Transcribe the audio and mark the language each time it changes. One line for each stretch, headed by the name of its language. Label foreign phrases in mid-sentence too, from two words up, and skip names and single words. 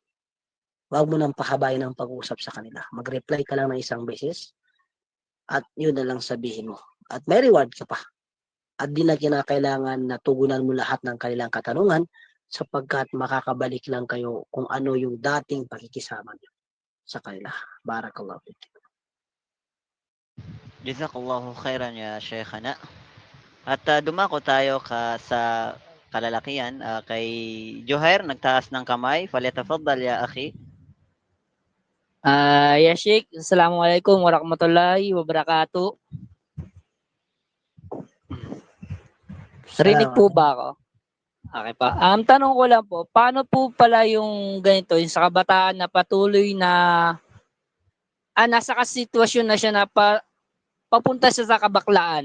Filipino: Huwag mo nang pahabain ang pag-usap sa kanila. Mag-reply ka lang ng isang beses at yun na lang sabihin mo. At may reward ka pa. At di na kinakailangan na tugunan mo lahat ng kanilang katanungan sapagkat makakabalik lang kayo kung ano yung dating pakikisama niyo sa kanila.
Arabic: بارك الله فيك. جزاك الله خيرا يا شيخنا.
Filipino: At dumako tayo sa kalalakihan kay Johair, nagtaas ng kamay.
Arabic: فليتفضل يا أخي. يا شيخ, السلام عليكم ورحمة الله وبركاته.
Filipino: Rinig po ba ako? Okay pa. Tanong ko lang po, paano po pala yung ganito, yung sa kabataan na patuloy na nasa kasitwasyon na siya na papunta siya sa kabaklaan.